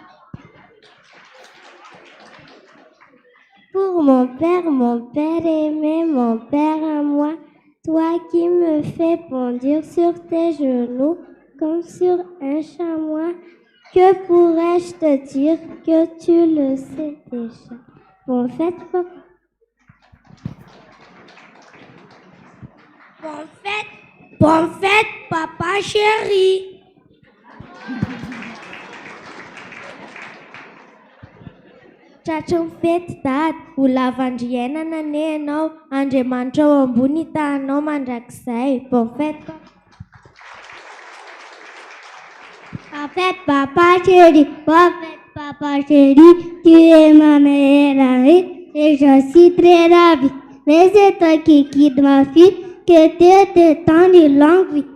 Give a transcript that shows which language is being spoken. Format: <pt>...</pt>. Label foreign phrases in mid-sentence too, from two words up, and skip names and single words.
<fr>Pour mon père aimé, mon père à moi, toi qui me fais bondir sur tes genoux comme sur un chamois, que pourrais-je te dire que tu le sais déjà? Bonne fête, papa. Bonne fête, papa chéri.</fr> <mg>Tratry ny fety dady, ho lavandriainana ane ianao, Andriamanitra ao ambony hitanao mandrakizay.</mg> <fr>Bonne fête, papa chéri, bonne fête, papa chéri, tu es ma meilleure amie et je suis très ravie. Mais c'est toi qui quittes ma fille, que Dieu te tende une longue vie.</fr>